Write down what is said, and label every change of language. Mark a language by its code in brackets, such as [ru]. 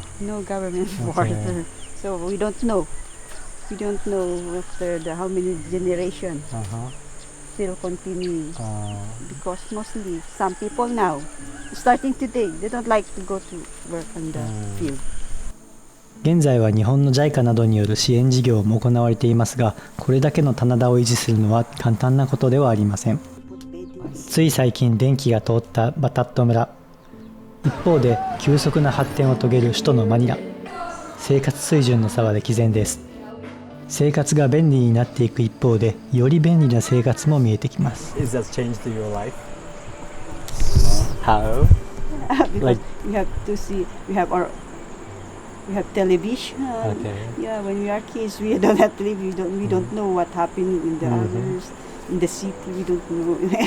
[en] No government Okay. support. So we don't know. We don't know after how many generations Uh-huh. still continue. Because mostly some people now, starting today, they don't like to go to work on the field. [ja] 現在は日本の JICA などによる支援事業も行われていますが、これだけの棚田を維持するのは簡単なことではありません。つい最近電気が通ったバタット村。一方で急速な発展を遂げる首都のマニラ。生活水準の差は歴然です。生活が便利になっていく一方で、より便利な生活も見えてきます。 [en] Is that changed your life? How? Because Like- we have to see, we have television. Okay. Yeah, when we are kids, we don't have television. We don't know what happening in the others, in the city. We don't know.